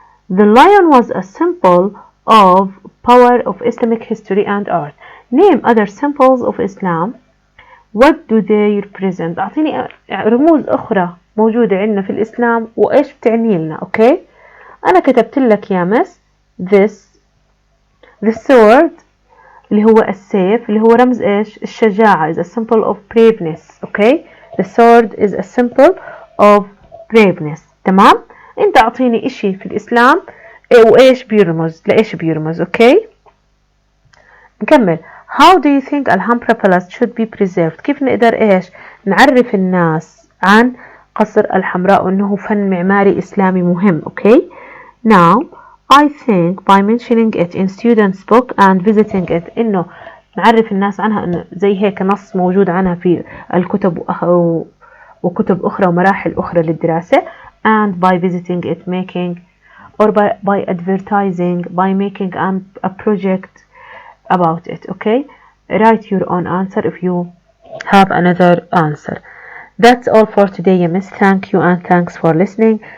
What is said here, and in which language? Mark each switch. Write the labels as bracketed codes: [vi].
[en] The lion was a symbol of power of Islamic history and art. Name other symbols of Islam. What do they represent? [ar] أعطيني رموز أخرى موجودة عندنا في الإسلام وإيش بتعني لنا. okay أنا كتبت لك يا مس [en] this the sword [ar] اللي هو السيف اللي هو رمز إيش الشجاعة [en] is a symbol of braveness. okay the sword is a symbol of braveness. [ar] تمام أنت أعطيني إشي في الإسلام وإيش بيرمز لإيش بيرمز. okay نكمل. [en] How do you think Alhambra Palace should be preserved? [ar] كيف نقدر إيش نعرف الناس عن قصر الحمراء وأنه فن معماري إسلامي مهم. [en] okay now I think by mentioning it in students book and visiting it إنه [ar] نعرف الناس عنها إنه زي هيك نص موجود عنها في الكتب وكتب أخرى ومراحل أخرى للدراسة. [en] and by visiting it making or by advertising, by making a project about it. Okay, write your own answer if you have another answer. That's all for today, Miss. Thank you and thanks for listening.